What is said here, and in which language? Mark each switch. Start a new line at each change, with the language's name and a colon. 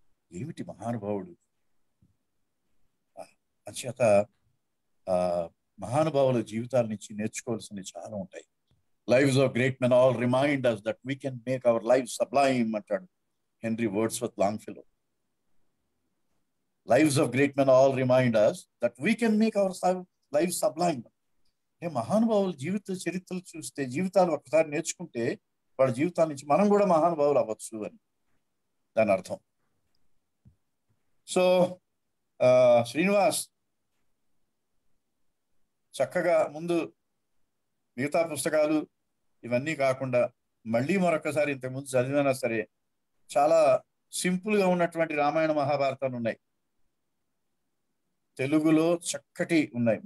Telugu: ఏమిటి మహానుభావుడు! అంచేత మహానుభావుల జీవితాల నుంచి నేర్చుకోవాల్సినవి చాలా ఉంటాయి.
English: lives of great men all remind us that we can make our lives sublime
Telugu: అంటాడు
English: Henry Wadsworth Longfellow. Lives of great men all remind us that we can make our lives sublime.
Telugu: మహానుభావుల జీవిత చరిత్రలు చూస్తే, జీవితాలు ఒకసారి నేర్చుకుంటే వాళ్ళ జీవితాల నుంచి మనం కూడా మహానుభావులు అవ్వచ్చు అని దాని అర్థం. సో శ్రీనివాస్ చక్కగా ముందు మిగతా పుస్తకాలు ఇవన్నీ కాకుండా మళ్ళీ మరొకసారి ఇంతకుముందు చదివినా సరే చాలా సింపుల్ గా ఉన్నటువంటి రామాయణ మహాభారతాలు ఉన్నాయి, తెలుగులో చక్కటి ఉన్నాయి.